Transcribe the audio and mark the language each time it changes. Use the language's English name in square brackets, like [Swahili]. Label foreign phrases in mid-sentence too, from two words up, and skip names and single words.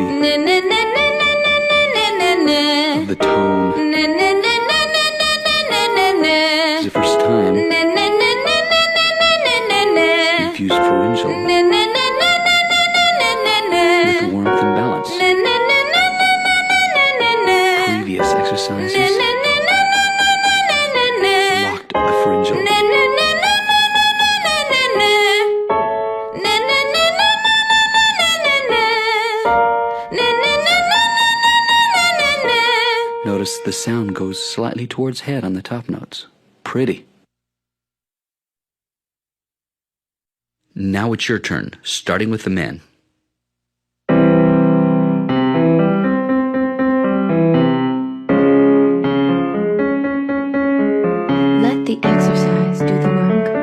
[English] Na na na na na na na na na. of the tone. Na na na na na na na na na. It's the first time Na na na na na na na na na. you've used pharyngeal Na na na na na na na na na. with warmth and balance. Na na na na na na na na. Previous exercises Na na na na na na na na. locked the pharyngeal. Na na na na na na na na. Na na na na na na na na. Na na na na na na na. Notice the sound goes slightly towards head on the top notes. Pretty. Now it's your turn, starting with the men. Let the exercise do the work.